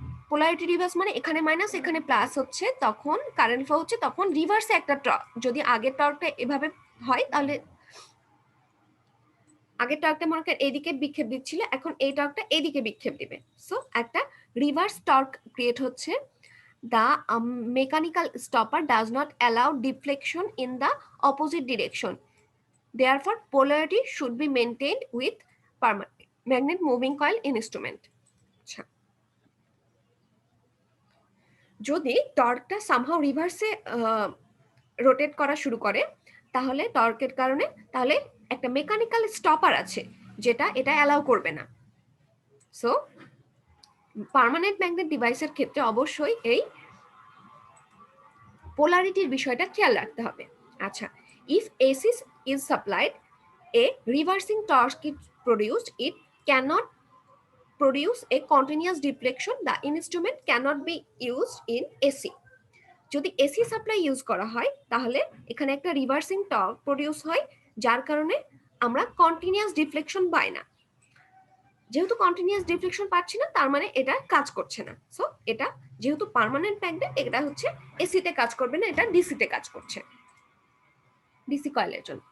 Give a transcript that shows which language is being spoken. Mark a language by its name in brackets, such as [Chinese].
[Bangla] Polarity reverse মানে এখানে minus এখানে প্লাস হচ্ছে, তখন কারেন্ট ফ্লো হচ্ছে, তখন রিভার্সে একটা যদি আগের টর্কটা এভাবে হয় তাহলে আগের টর্কটা মনে করেন এদিকে বিক্ষেপ দিচ্ছিল, এখন এই টর্কটা এদিকে বিক্ষেপ দিবে। সো একটা রিভার্স টর্ক ক্রিয়েট হচ্ছে। [English] The mechanical stopper does not allow deflection in the opposite direction. Therefore, polarity should be maintained with magnet moving coil instrument. [Bangla] আচ্ছা, যদি টর্কটা সামহাও রিভার্সে রোটেট করা শুরু করে তাহলে টর্কের কারণে তাহলে একটা মেকানিক্যাল স্টপার আছে যেটা এটা অ্যালাউ করবে না। সো পার্মানেন্ট ম্যাগনেট ডিভাইসের ক্ষেত্রে অবশ্যই এই পোলারিটির বিষয়টা খেয়াল রাখতে হবে। [English] আচ্ছা, if AC is supplied a reversing torque is produced, it cannot produce a continuous deflection. The instrument cannot be used in AC. [Bangla] যদি এসি সাপ্লাই ইউজ করা হয় তাহলে এখানে একটা রিভার্সিং টর্ক প্রডিউস হয়, যার কারণে আমরা কন্টিনিউয়াস ডিফ্লেকশন পাই না। যেহেতু কন্টিনিউয়াস ডিফ্লেকশন পাচ্ছি না তার মানে এটা কাজ করছে না। সো এটা যেহেতু পার্মানেন্ট ম্যাগনেট, এটা হচ্ছে এসিতে কাজ করবে না, এটা ডিসিতে কাজ করছে, ডিসি কয়েলের জন্য।